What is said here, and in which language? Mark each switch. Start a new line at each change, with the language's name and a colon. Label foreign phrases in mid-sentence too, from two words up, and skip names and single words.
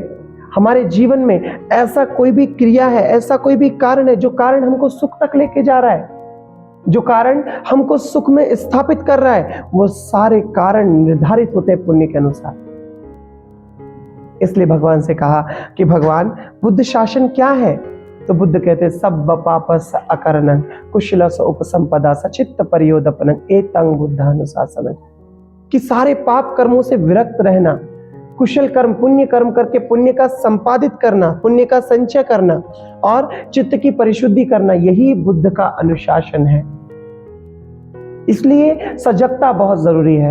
Hindi: हमारे जीवन में ऐसा कोई भी क्रिया है, ऐसा कोई भी कारण है जो कारण हमको सुख तक लेके जा रहा है, जो कारण हमको सुख में स्थापित कर रहा है, वो सारे कारण निर्धारित होते हैं पुण्य के अनुसार। इसलिए भगवान से कहा कि भगवान बुद्ध शासन क्या है, तो बुद्ध कहते
Pali: सब पापस अकरणं कुशलस उपसंपदा सचित्त परियोदपनं एतं बुद्धानुशासनं,
Hindi: कि सारे पाप कर्मों से विरक्त रहना, कुशल कर्म पुण्य कर्म करके पुण्य का संपादित करना, पुण्य का संचय करना और चित्त की परिशुद्धि करना, यही बुद्ध का अनुशासन है। इसलिए सजगता बहुत जरूरी है।